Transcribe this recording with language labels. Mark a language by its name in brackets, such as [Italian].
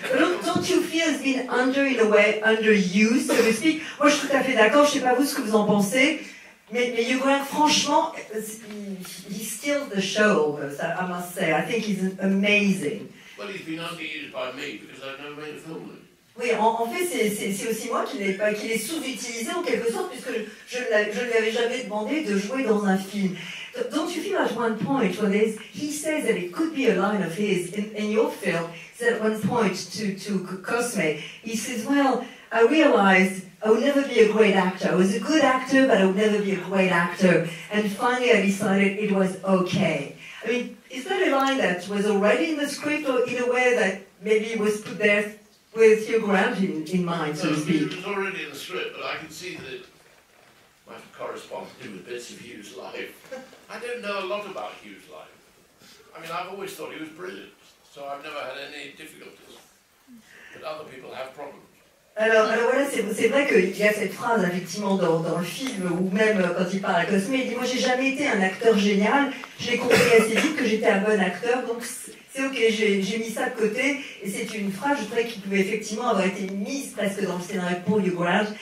[English] But don't you feel he's been in a way, underused, so to speak? [French] Moi je suis tout à fait d'accord, je sais pas vous ce que vous en pensez, mais Hugh Grant, franchement, [English] he steals the show, I must say. I think he's amazing. Well, he's been underused by me because I've never made a film with him. [French] Oui, en fait, c'est aussi moi qui l'ai sous-utilisé en quelque sorte, puisque je ne lui avais jamais demandé de jouer dans un film. [English] Don't you feel at one point when he says that it could be a line of his in your film? He said at one point to Cosme, he says, "Well, I realized I would never be a great actor. I was a good actor, but I would never be a great actor. And finally, I decided it was okay." I mean, is that a line that was already in the script, or in a way that maybe was put there with Hugh Grant in mind, so to speak? It was already in the script, but I can see that it might have corresponded with bits of Hugh's life. I don't know a lot about Hugh's life. I mean, I've always thought he was brilliant, so I've never had any difficulties. But other people have problems. [French] Alors voilà, c'est vrai qu'il y a cette phrase effectivement dans le film, ou même quand il parle à Cosme, il dit « Moi j'ai jamais été un acteur génial, je l'ai compris assez vite que j'étais un bon acteur, donc c'est ok, j'ai mis ça de côté. » Et c'est une phrase, je trouvais, qui pouvait effectivement avoir été mise presque dans le scénario pour Hugh Grant.